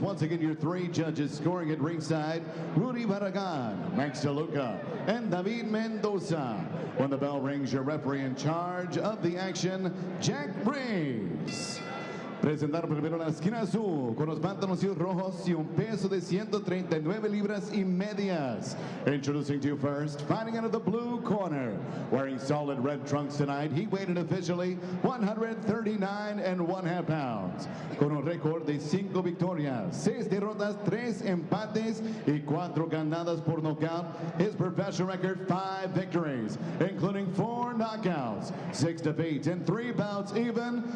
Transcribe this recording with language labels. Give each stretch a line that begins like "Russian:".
English: Once again, your 3 judges scoring at ringside: Rudy Barragan, Max DeLuca, and David Mendoza. When the bell rings, your referee in charge of the action, Jack Breeze.
Spanish: Presentar primero la esquina azul con los pantaloncillos rojos y un peso de 139 libras y medias.
English: Introducing to you first, fighting out of the blue corner, wearing solid red trunks tonight. He weighed in officially 139 1/2 pounds.
Spanish: Con un récord de 5 victorias, 6 derrotas, 3 empates y 4 ganadas por nocaut.
English: His professional record, 5 victories, including 4 knockouts, 6 defeats, and 3 bouts even.